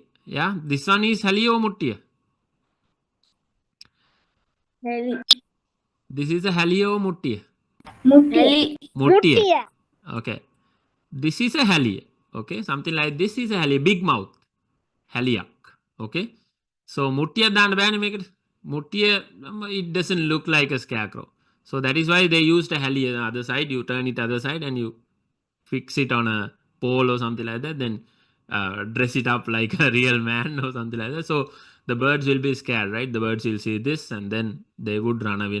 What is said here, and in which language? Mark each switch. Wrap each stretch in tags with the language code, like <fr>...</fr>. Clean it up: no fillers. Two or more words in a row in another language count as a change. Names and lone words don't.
<en>Yeah, this one is Halia or Muttiya? Heli. This is a Halia or Muttiya? Heli. Muttiya. Okay. This is a Halia. Okay, something like this is a Halia, big mouth. Heliac. Okay. So Muttiya dan ban make it. Muttiya, it doesn't look like a scarecrow. So that is why they used a heli on the other side. You turn it other side and you fix it on a pole or something like that. Then dress it up like a real man or something like that. So the birds will be scared, right? The birds will see this and then they would run away.</en>